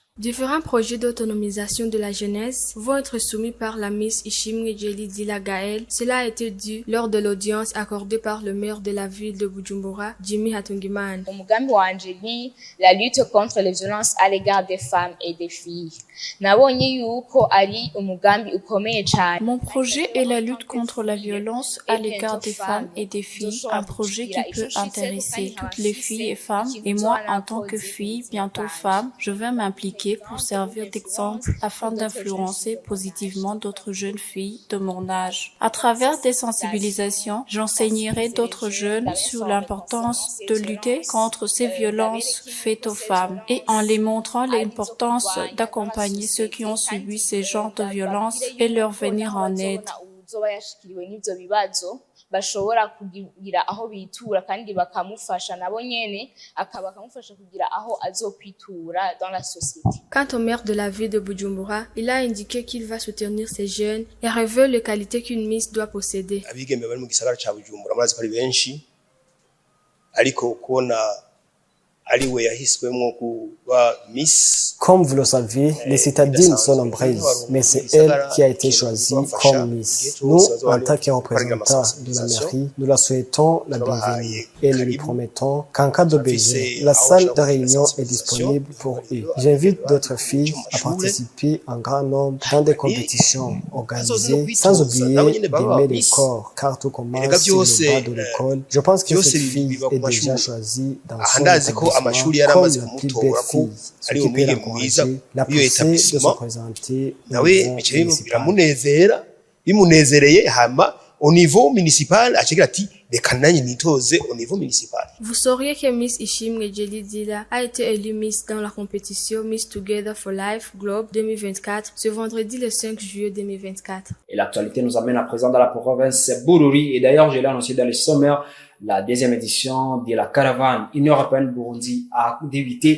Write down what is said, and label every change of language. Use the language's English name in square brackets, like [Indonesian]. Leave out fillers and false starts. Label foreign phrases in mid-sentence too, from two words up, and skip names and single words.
[French] Différents projets d'autonomisation de la jeunesse vont être soumis par la Miss Ishimwe Jelly Dila Gaël. Cela a été dit lors de l'audience accordée par le maire de la ville de Bujumbura, Jimmy Hatungimana. [Rundi] Umugambi wanje ni [French] la lutte contre les violences à l'égard des femmes et des filles. [Rundi] Nabonye yuko ari umugambi ukomeye cyane. [French] Mon projet est la lutte contre la violence à l'égard des femmes et des filles, un projet qui peut intéresser toutes les filles et femmes. Et moi, en tant que fille, bientôt femme, je vais m'impliquer pour servir d'exemple afin d'influencer positivement d'autres jeunes filles de mon âge. À travers des sensibilisations, j'enseignerai d'autres jeunes sur l'importance de lutter contre ces violences faites aux femmes et en les montrant l'importance d'accompagner ceux qui ont subi ces genres de violences et leur venir en aide. [Rundi] Bashobora kugira aho bitura kandi bakamufasha nabo nyene akabakamufasha kugira aho azokwitura [French] dans la société. Quant au maire de la ville de Bujumbura, il a indiqué qu'il va soutenir ces jeunes et révèle les qualités qu'une Miss doit posséder. [Rundi] Abigeme bari mu gisagara ca Bujumbura murazi ko ari benshi ariko kubona ariwe yahiswemwo kuba Miss. [French] Comme vous le savez, les citadines sont nombreuses, mais c'est elle qui a été choisie comme Miss. Nous, en tant que représentants de la mairie, nous la souhaitons la bienvenue et nous lui promettons qu'en cas de besoin, la salle de réunion est disponible pour eux. J'invite d'autres filles à participer en grand nombre dans des compétitions organisées, sans oublier d'aimer les corps, car tout commence sur le bas de l'école. Je pense que cette fille est déjà choisie dans son établissement [Rundi] amashuri [French] comme [Rundi] yaramaze [French] la plus [Rundi] kumutora [French] belle [Rundi] ko [French] fille, ce [Rundi] ari [French] qui peut [Rundi] umwigeme mwiza [French] l'encourager, la [Rundi] iyo [French] pousser de se [Rundi] établissement [French] présenter au [Rundi] nawe [French] niveau [Rundi] bicaye [French] municipal. [Rundi] biramunezera bimunezereye hama [French] au niveau municipal [Rundi] acigira ati reka nanjye nitoze [French] au niveau municipal. Vous sauriez que Miss Ishimwe Jelly Dila a été élue Miss dans la compétition Miss Together for Life Globe 2024 ce vendredi le 5 juillet 2024. Et l'actualité nous amène à présent dans la province Bururi. Et d'ailleurs, je l'ai annoncé dans les sommaires, la deuxième édition de la caravane Union européenne Burundi a débuté.